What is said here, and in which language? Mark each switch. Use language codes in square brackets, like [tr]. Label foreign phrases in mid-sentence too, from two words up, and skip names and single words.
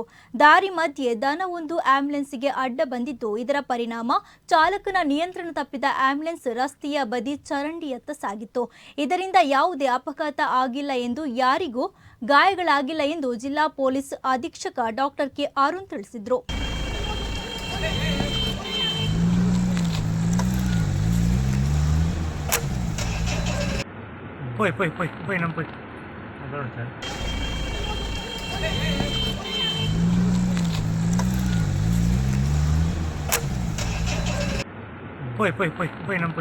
[kn] ದಾರಿ ಮಧ್ಯೆ ದನವೊಂದು ಆಂಬ್ಯುಲೆನ್ಸ್ಗೆ ಅಡ್ಡ ಬಂದಿದ್ದು, ಇದರ ಪರಿಣಾಮ ಚಾಲಕನ ನಿಯಂತ್ರಣ ತಪ್ಪಿದ ಆಂಬ್ಯುಲೆನ್ಸ್ ರಸ್ತೆಯ ಬದಿ ಚರಂಡಿಯತ್ತ ಸಾಗಿತ್ತು. ಇದರಿಂದ ಯಾವುದೇ ಅಪಘಾತ ಆಗಿಲ್ಲ ಎಂದು, ಯಾರಿಗೂ ಗಾಯಗಳಾಗಿಲ್ಲ ಎಂದು ಜಿಲ್ಲಾ ಪೊಲೀಸ್ ಅಧೀಕ್ಷಕ ಡಾಕ್ಟರ್ ಕೆ ಅರುಣ್ ತಿಳಿಸಿದರು. [pt] Foi, não foi. Agora tá. Foi, não foi.